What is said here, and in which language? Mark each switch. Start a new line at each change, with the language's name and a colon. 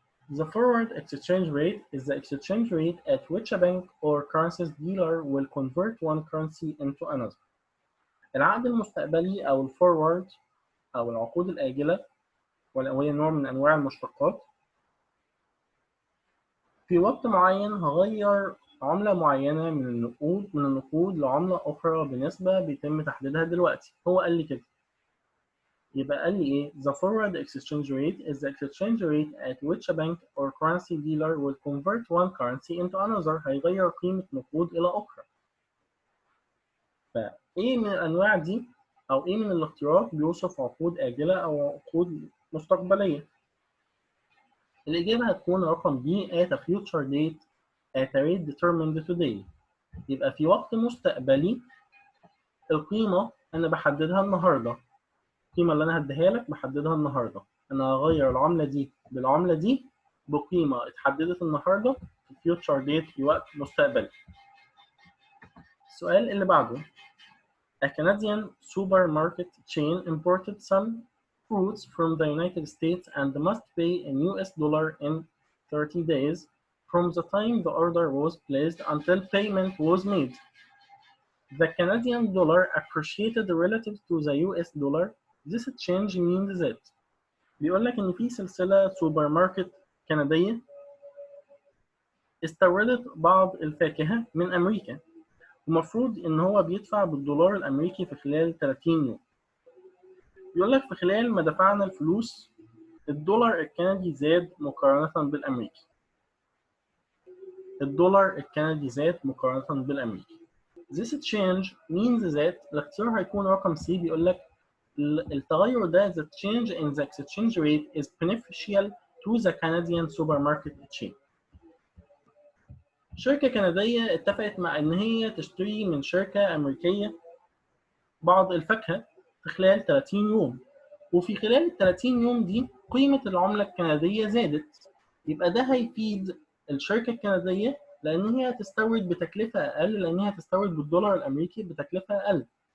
English: The forward exchange rate is the exchange rate at which a bank or currencies dealer will convert one currency into another.
Arabic: العقد المستقبلي أو الفورورد أو العقود الآجلة، وهي نوع من أنواع المشتقات، في وقت معين هغير عملة معينة من النقود لعملة أخرى بنسبة بيتم تحديدها دلوقتي. هو قال لي كده. يبقى قال لي إيه؟
English: The forward exchange rate is the exchange rate at which a bank or currency dealer will convert one currency into another.
Arabic: هيغير قيمة نقود إلى أخرى. فإيه من الأنواع دي أو إيه من الاختيارات بيوصف عقود آجلة أو عقود مستقبلية؟ الإجابة هتكون رقم B
English: at a future date at a rate determined today.
Arabic: يبقى في وقت مستقبلي القيمة أنا بحددها النهاردة. القيمة اللي أنا هديها لك بحددها النهاردة. أنا هغير العملة دي بالعملة دي بقيمة اتحددت النهاردة في future date في وقت مستقبلي. السؤال اللي بعده.
English: A Canadian supermarket chain imported some fruits from the United States and must pay in US dollar in 30 days from the time the order was placed until payment was made. The Canadian dollar appreciated relative to the US dollar. This change means that
Arabic: بيقول لك إن في سلسلة سوبر ماركت كندية استوردت بعض الفاكهة من أمريكا، ومفروض إن هو بيدفع بالدولار الأمريكي في خلال 30 يوم. بيقول لك في خلال ما دفعنا الفلوس الدولار الكندي زاد مقارنة بالأمريكي. الدولار الكندي زاد مقارنة بالأمريكي.
English: This change means that
Arabic: الاختيار هيكون رقم
English: C.
Arabic: بيقول لك التغير ده
English: the change in the exchange rate is beneficial to the Canadian supermarket chain.
Arabic: شركة كندية اتفقت مع إن هي تشتري من شركة أمريكية بعض الفاكهة في خلال 30 يوم، وفي خلال ال 30 يوم دي قيمة العملة الكندية زادت، يبقى ده هيفيد الشركة الكندية لأن هي هتستورد بتكلفة أقل، لأن هي هتستورد بالدولار الأمريكي بتكلفة أقل.